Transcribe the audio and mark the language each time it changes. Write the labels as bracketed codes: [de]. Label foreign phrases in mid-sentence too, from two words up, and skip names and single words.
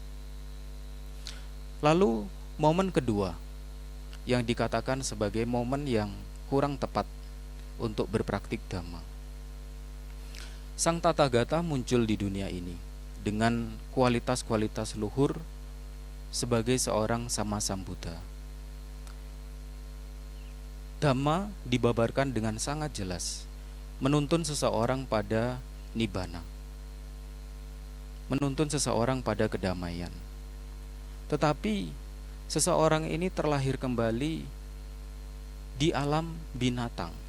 [id] Lalu momen kedua yang dikatakan sebagai momen yang kurang tepat untuk berpraktik dhamma. Sang Tathagata muncul di dunia ini dengan kualitas-kualitas luhur sebagai seorang [pi] Sama Sambuddha. [id] Dhamma dibabarkan dengan sangat jelas, menuntun seseorang pada nibbana, menuntun seseorang pada kedamaian. Tetapi seseorang ini terlahir kembali di alam binatang.